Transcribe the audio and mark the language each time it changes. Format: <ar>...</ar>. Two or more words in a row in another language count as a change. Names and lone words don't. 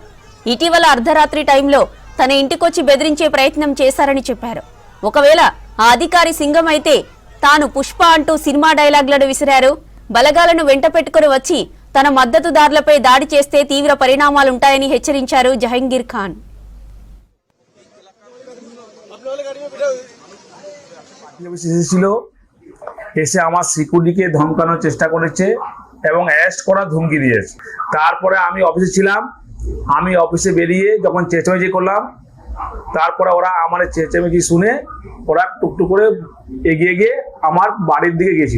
<te>ఇటీవల అర్ధరాత్రి టైంలో తన ఇంటికొచ్చి బెదిరించే ప్రయత్నం చేశారని చెప్పారు. ఒకవేళ ఆ అధికారి సింగం అయితే తాను పుష్ప అంటూ సినిమా డైలాగులను విసిరారు. బలగాలను వెంట పెట్టుకుని వచ్చి తన మద్దతుదారులపై దాడి చేస్తే తీవ్ర పరిణామాలుంటాయని హెచ్చరించారు జహంగీర్ ఖాన్.</te> <bn>ছিল এসে আমার সিকিউরিটিকে ধমকানোর চেষ্টা করেছে এবং অ্যারেস্ট করার ধমকি দিয়েছে। তারপরে আমি অফিসে ছিলাম, আমি অফিসে বেরিয়ে যখন চেঁচামেচি করলাম, তারপরে ওরা আমার চেঁচামেচি শুনে ওরা টুকটুক করে এগিয়ে গিয়ে আমার বাড়ির দিকে গিয়েছিল।</bn>